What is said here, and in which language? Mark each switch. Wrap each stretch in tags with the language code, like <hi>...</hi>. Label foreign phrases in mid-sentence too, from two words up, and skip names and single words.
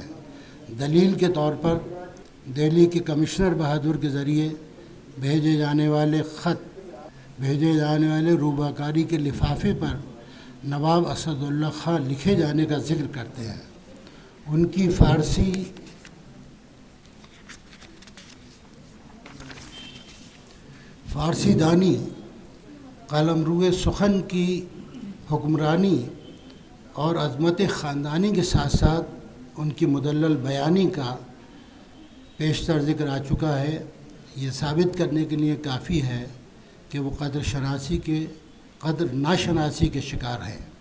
<ur>دلیل کے طور پر دہلی کے کمشنر بہادر کے ذریعے بھیجے جانے والے روباکاری کے لفافے پر نواب اسد اللہ خان لکھے جانے کا ذکر کرتے ہیں۔ ان کی فارسی دانی، قلمرو سخن کی حکمرانی اور عظمت خاندانی کے ساتھ ساتھ ان کی مدلل بیانی کا پیشتر ذکر آ چکا ہے۔ یہ ثابت کرنے کے لیے کافی ہے کہ وہ قدر ناشناسی کے شکار ہیں۔</ur>